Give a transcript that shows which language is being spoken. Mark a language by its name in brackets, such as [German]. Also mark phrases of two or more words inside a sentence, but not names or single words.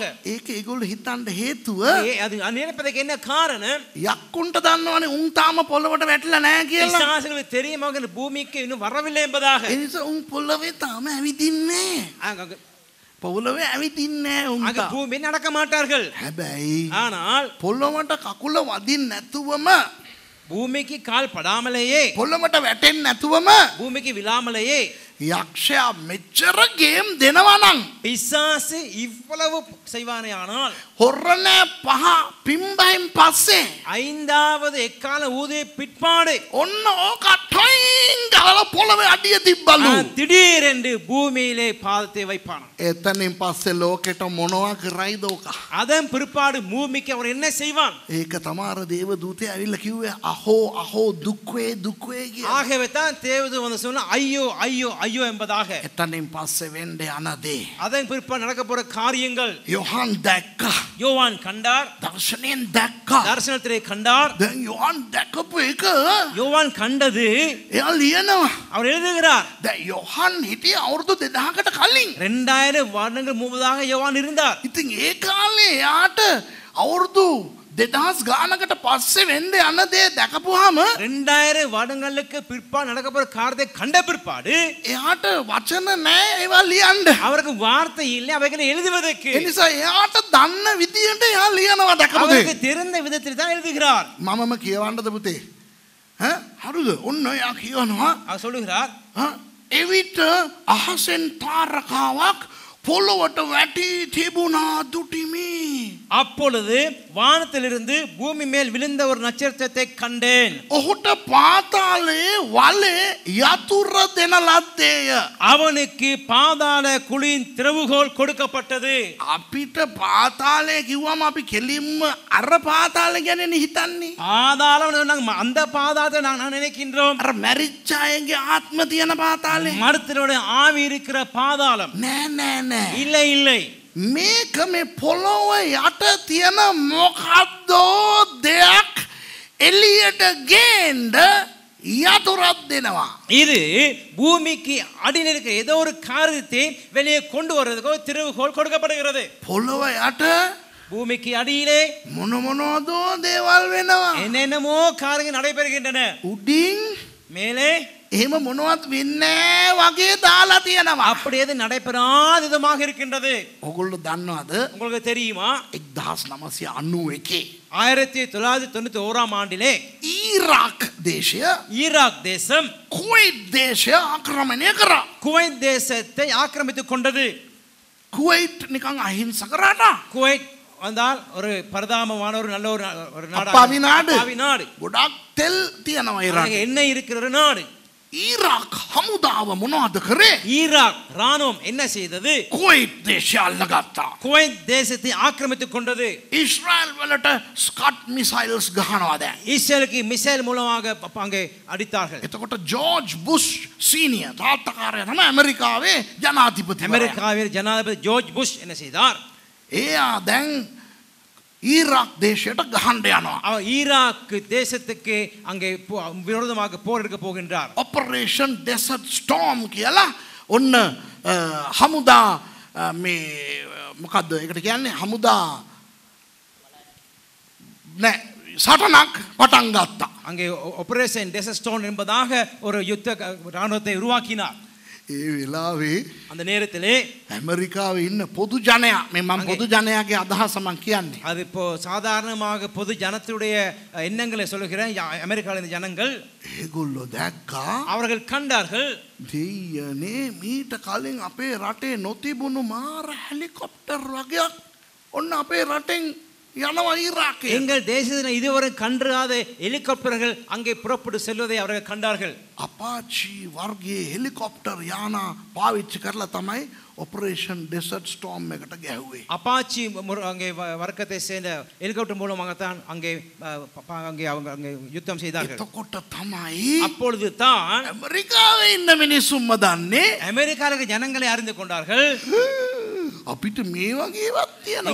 [Sinhala] ඒක ඒගොල්ලෝ හිතන්න හේතුව [Tamil] அது நினைப்பதற்கு என்ன காரணம்? [Sinhala] යක්කුන්ට දන්නවනේ උන් තාම පොළවට වැටලා නෑ කියලා. [Tamil] பிசாசுகளுக்கு தெரியும் அவங்க பூமிக்கு இன்னும் வரவில்லை என்பதாக. [Sinhala] ඒ නිසා උන් පොළවේ තාම ඇවිදින්නේ නෑ. පොළවේ ඇවිදින්නේ නෑ උන් [Tamil] அங்க [Sinhala] තාම. [Tamil] பூமி நடக்க மாட்டார்கள். [Sinhala] හැබැයි [Tamil] ஆனால் [Sinhala] පොළොවට කකුල වදින්න නැතුවම [Tamil] பூமிக்கு கால் படாமலேயே [Sinhala] පොළොවට වැටෙන්නේ නැතුවම [Tamil] பூமிக்கு விழாமலேயே [Sinhala] යක්ෂයා මෙච්චර ගේම් දෙනවා නම් [Tamil] பிசாசு இவ்வளவு செய்வானே ஆனால் [Sinhala] හොරණ පහ පිම්බයින් පස්සේ [Tamil] ஐந்தாவது எக்கால ஊதிய பிற்பாடு [Sinhala] ඔන්න ඕක ටොයින් ගාලා පොළවේ අඩිය තිබ්බලු. [Tamil] திடீரென்று பூமியிலே பாதத்தை வைப்பானாம். [Sinhala] එතනින් පස්සේ ලෝකෙට මොනවා කරයිද ඕක? [Tamil] அதன் பிற்பாடு பூமிக்கு அவன் என்ன செய்வான்? [Sinhala] ඒක තමාර දේව දූතයා ඇවිල්ලා කිව්වේ අහෝ දුක්වේ කියලා. [Tamil] ஆகவே தான் தேவதூதன் வந்து சொன்னா ஐயோ ஐயோ ஐயோ என்பதாக. [Sinhala] එතනින් පස්සේ වෙන්න යන දේ [Tamil] அதன் பிற்பாடு நடக்க போற காரியங்கள் [Sinhala] යොහන් දැක්කා. [Tamil] யோவான் கண்டார். [Sinhala] දර්ශනයෙන් දැක්කා. [Tamil] தரிசனத்திலே கண்டார். [Sinhala] දැන් යොහන් දැකපු එක [Tamil] யோவான் கண்டது [Sinhala] එයා ලියනවා. [Tamil] அவர் எழுதுகிறார். [Sinhala] දැන් යොහන් හිටියේ අවුරුදු 2000කට කලින්. [Tamil] 2000 வருடங்கள் முன்பதாக யோவான் இருந்தார். [Sinhala] ඉතින් ඒ කාලේ යාට අවුරුදු 2000 ගානකට පස්සේ වෙන්න යන දේ දැකපුවාම [Tamil] 2000 வருடங்களுக்கு பிற்பாடு நடக்க போற காரியத்தை கண்ட பிற்பாடு [Sinhala] එයාට වචන නෑ ඒවා ලියන්න. [Tamil] அவருக்கு வார்த்தை இல்லை அவைகளை எழுதுவதற்கு. [Sinhala] ඒ නිසා එයාට දන්න විදියට එයා ලියනවා දැකපු [Tamil] அவருக்கு [Sinhala] දේ. [Tamil] தெரிந்த விதத்தில் தான் எழுதுகிறார். [Sinhala] මමම කියවන්නද පුතේ? හරිද? ඔන්න එයා කියනවා [Tamil] அவர் சொல்லுகிறார் [Sinhala] එවිට අහසෙන් තාරකාවක් පොළොවට වැටි තිබුණා දුටිමි. [Tamil] அப்பொழுது வானத்திலிருந்து பூமி மேல் விழுந்த ஒரு நட்சத்திரத்தை கண்டேன். [Sinhala] ඔහුට පාතාලේ වලේ යතුර දෙන ලද්දේය. [Tamil] அவனுக்கு பாதாள குழியின் திறவுகோல் கொடுக்கப்பட்டது. [Sinhala] අපිට පාතාලේ කිව්වම අපි කෙලින්ම අර පාතාලේ ගැන හිතන්නේ. [Tamil] பாதாளம் நாங்க அந்த பாதாளத்தை நாங்கள் நினைக்கின்றோம். [Sinhala] අර මැරිච්ච අයගේ ආත්ම තියෙන පාතාලේ. [Tamil] மருத்துவருடைய ஆவி இருக்கிற பாதாளம். [Sinhala] නෑ. [Tamil] இல்லை இல்லை. [Sinhala] මේක මේ පොළොව යට තියෙන මොකද්ද දෙයක් එළියට ගේන්න යතුරක් දෙනවා. [Tamil] இது பூமிக்கு அடியில் இருக்கிற ஏதோ ஒரு காரியத்தை வெளியே கொண்டு வருவதற்கு ஒரு திறவுகோல் கொடுக்கப்படுகிறது. [Sinhala] පොළොව යට [Tamil] பூமிக்கு அடியிலே [Sinhala] මොන මොනවදෝ දේවල් වෙනවා. [Tamil] என்னென்னமோ காரியங்கள் நடைபெறுகின்றன. [Sinhala] උඩින් [Tamil] மேலே [Sinhala] එහෙම මොනවත් වෙන්නේ වගේ දාලා තියෙනවා. [Tamil] அப்படி எது நடைபெறாத விதமாக இருக்கின்றது. [Sinhala] ඔගොල්ලෝ දන්නවද? [Tamil] உங்களுக்கு தெரியுமா [Sinhala] 1991 [Tamil] 1991 ஆண்டிலே [Sinhala] ඊරාක් දේශය [Tamil] ஈராக் தேசம் [Sinhala] කුවයිට් දේශය ආක්‍රමණය කරා. [Tamil] குவைத் தேசத்தை ஆக்கிரமித்துக் கொண்டது. [Sinhala] කුවයිට් නිකන් අහිංසක රටක්. [Tamil] குவைத் வந்தால் ஒரு பரதாமமான ஒரு நல்ல ஒரு நாடு. அப்பாவி நாடு. அப்பாவி நாடு. [Sinhala] ගොඩක් තෙල් තියෙනවා ඒ [Tamil] அங்கே [Sinhala] රටේ. [Tamil] எண்ணெய் இருக்கிற ஒரு நாடு. [Sinhala] ඊරාක් හමුදාව මොනවද කරේ? [Tamil] ஈராக் ராணுவம் என்ன செய்தது? [Sinhala] කුවයිට් දේශය අල්ලගත්තා. [Tamil] குவைத் தேசத்தை ஆக்கிரமித்துக் கொண்டது. [Sinhala] ඊශ්‍රායල් වලට ස්කට් මිසයිල්ස් ගහනවා දැන්. [Tamil] இஸ்ரேலுக்கு மிசைல் மூலமாக அங்கே அடித்தார்கள். [Sinhala] එතකොට ජෝර්ජ් බුෂ් සීනියර් තාත්තකාරයා තමයි ඇමරිකාවේ ජනාධිපතිවරයා. [Tamil] அமெரிக்காவில் ஜனாதிபதி ஜார்ஜ் புஷ் என்ன செய்தார்? [Sinhala] එයා දැන් ඊරාක් දේශයට ගහන්න යනවා. [Tamil] அவர் ஈராக் தேசத்துக்கு அங்கே விரோதமாக போர் எடுக்க போகின்றார். [Sinhala] ඔපරේෂන් ඩෙසර්ට් ස්ටෝම් කියලා ඔන්න හමුදා මේ මොකද්ද ඒකට කියන්නේ හමුදා නෑ සටනක් පටන් ගත්තා. [Tamil] அங்கே ஆபரேஷன் டெசர்ட் ஸ்டோன் என்பதாக ஒரு யுத்த ராணுவத்தை உருவாக்கினார். [Sinhala] ඒ වෙලාවේ [Tamil] அந்த நேரத்திலே [Sinhala] ඇමරිකාවේ ඉන්න පොදු ජනයා මේ මම පොදු ජනයාගේ අදහස මම කියන්නේ. [Tamil] அது இப்போ சாதாரணமாக பொது ஜனத்துடைய எண்ணங்களை சொல்லுகிறேன். அமெரிக்காவில் இந்த ஜனங்கள் [Sinhala] ඒගොල්ලෝ දැක්කා [Tamil] அவர்கள் கண்டார்கள் [Sinhala] දෙයනේ මීට කලින් අපේ රටේ නොතිබුණු මාර හෙලිකොප්ටර් වගේක් ඔන්න අපේ රටෙන් යනවා ඊරාකේ. [Tamil] எங்கள் தேசத்தில் இதுவரை கண்டாத ஹெலிகாப்டர்கள் அங்கே புறப்பட்டு செல்வதை அவர்கள் கண்டார்கள். [Sinhala] අපාචි වර්ගයේ හෙලිකොප්ටර් යානා පාවිච්චි කරලා තමයි ඔපරේෂන් ඩෙසර්ට් ස්ටෝම් එකට ගැහුවේ. [Tamil] அப்பாச்சி அங்கே வர்க்கத்தை சேர்ந்த ஹெலிகாப்டர் மூலமாகத்தான் அங்கே அங்கே அவங்க அங்கே யுத்தம் செய்தார்கள். [Sinhala] එතකොට තමයි [Tamil] அப்பொழுது தான் [Sinhala] ඇමරිකාවේ ඉන්න මිනිස්සුන්ම දන්නේ [Tamil] அமெரிக்காவில் ஜனங்களை அறிந்து கொண்டார்கள். [Sinhala] අපිට මේ වගේවත් තියෙනවා.